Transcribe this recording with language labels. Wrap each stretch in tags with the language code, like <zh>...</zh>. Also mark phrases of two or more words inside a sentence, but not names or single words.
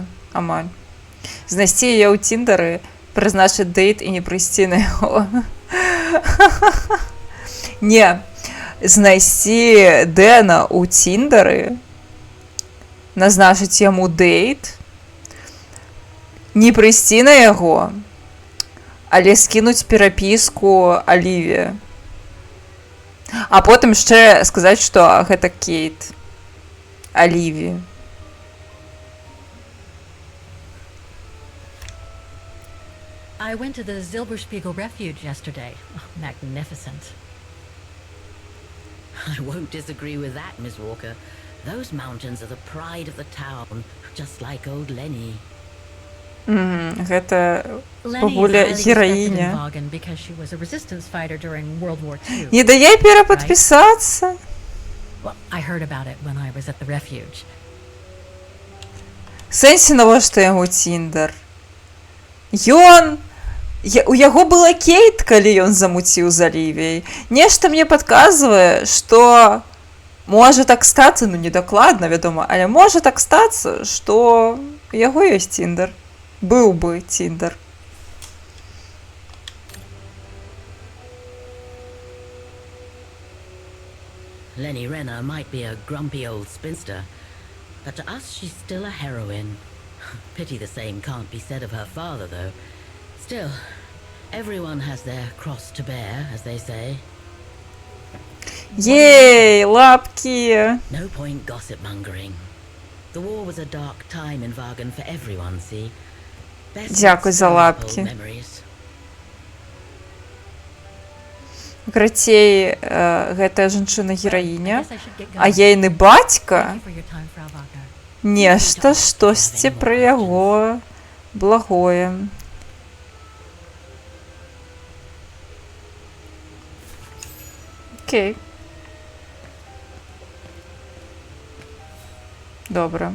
<be>Амаль.</be> <uk>Знайти її у Тіндері, призначити дейт і не прийти на його. Ні. Знайти Дена у Тіндері, назначити йому дейт, не прийти на його, але скинуть переписку Олівії. А потім ще сказати, що гэта Кейт. Олівії.</uk> <en>I went to the Zilberspiegel Refuge yesterday. Oh, magnificent. I won't disagree with that, Miss Walker. Those mountains are the pride of the town, just like old Lenny.</en> <be>Гэта</be> <en>Lenny</en> <be>бабуля</be> <en>is highly respected in</en> <ru>героиня.</ru> <en>Vaughan because she was a resistance fighter during World War II.</en> <uk>Не дає переподписатися.</uk> <en>Well, I heard about it when I was at the refuge.</en> <be>Сенсі навошта яму Тіндер? У яго была Кейт, калі ён замуціў з Олівіяй. Нешта мне падказвае, што можа так стацца, ну недакладна, вядома, але можа так стацца, што у яго ёсць Тіндер. Быў бы Тіндер.</be> <en>Lenny Renner might be a grumpy old spinster, but to us she's still a heroine. Pity the same can't be said of her father, though. Still, everyone has their cross to bear, as they say.</en> <uk>Єй, лапки!</uk> <en>No point gossip-mongering. The war was a dark time in Vagan for everyone, see? Best</en> <uk>Дякую за</uk> <en>not stir up</en> <uk>лапки.</uk> <en>old memories.</en> <be>Крацей, гэтая жанчына-гераіня,</be> <en>I guess I should get а going.</en> <be>ейны бацька</be> <en>Thank you for your time, Frau Wagner.</en> <be>нешта штосьці пра яго благое. Окей. Добра.</be>